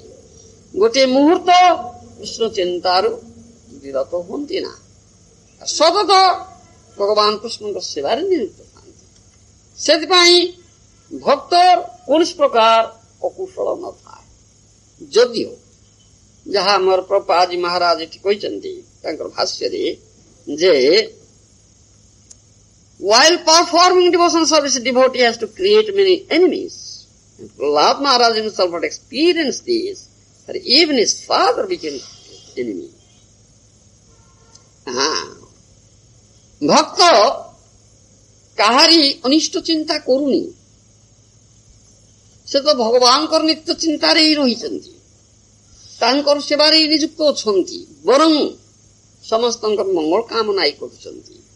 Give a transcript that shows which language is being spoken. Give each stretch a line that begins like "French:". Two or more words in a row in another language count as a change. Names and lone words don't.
Odia: ଗୋଟିଏ ମୁହୂର୍ତ୍ତ କୃଷ୍ଣ ଚିନ୍ତାରୁ ବିରତ ହୁଅନ୍ତି ନା, ସତତ ଭଗବାନ କୃଷ୍ଣଙ୍କ ସେବାରେ ନିଯୁକ୍ତ ଥାନ୍ତି। ସେଥିପାଇଁ ଭକ୍ତ କୌଣସି ପ୍ରକାର ଅକୁଶଳ ନଥାଏ। ଯଦିଓ ଯାହା ଆମର ପ୍ରପାଜି ମହାରାଜ ଏଠି କହିଛନ୍ତି ତାଙ୍କର ଭାଷ୍ୟରେ ଯେ
English: while performing devotional service, devotee has to create many enemies. Prahlad Maharaj himself had experienced this, that even his father became enemy.
Odia: ଭକ୍ତ କାହାରି ଅନିଷ୍ଟ ଚିନ୍ତା କରୁନି, ସେ ତ ଭଗବାନଙ୍କର ନିତ୍ୟ ଚିନ୍ତାରେ ହିଁ ରହିଛନ୍ତି, ତାଙ୍କର ସେବାରେ ହିଁ ନିଯୁକ୍ତ ଅଛନ୍ତି, ବରଂ ସମସ୍ତଙ୍କର ମଙ୍ଗଳ କାମନା କରୁଛନ୍ତି।